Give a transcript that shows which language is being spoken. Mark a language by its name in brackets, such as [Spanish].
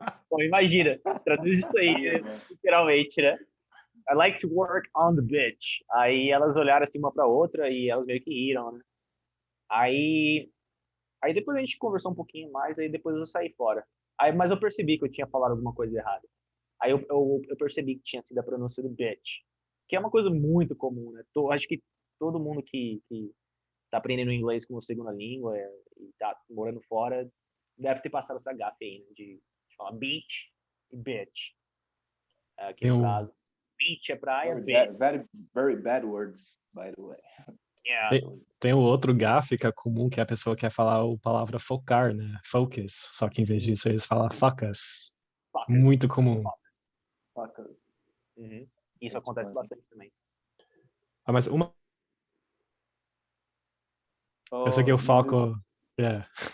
[Portuguese] Bom, imagina, traduz isso aí, literalmente, né? [English] I like to work on the beach. [Portuguese] Aí elas olharam assim uma pra outra e elas meio que riram, né? Aí depois a gente conversou um pouquinho mais, aí depois eu saí fora. Mas eu percebi que eu tinha falado alguma coisa errada. Aí eu percebi que tinha sido a pronúncia do bitch, que é uma coisa muito comum, né? Acho que todo mundo que tá aprendendo inglês como segunda língua e tá morando fora deve ter passado essa gafe aí, né? De falar beach e bitch. Aqui no caso, beach é praia, [English] very, very bad words, by the way. Yeah. [Portuguese] Tem o outro gafe que é comum, que a pessoa quer falar a palavra focar, né? Focus. Só que em vez disso eles falam focus. Muito comum. [English] Focus. Uhum. [Portuguese] Isso acontece bastante também. Mas eu sei que eu foco... Yeah.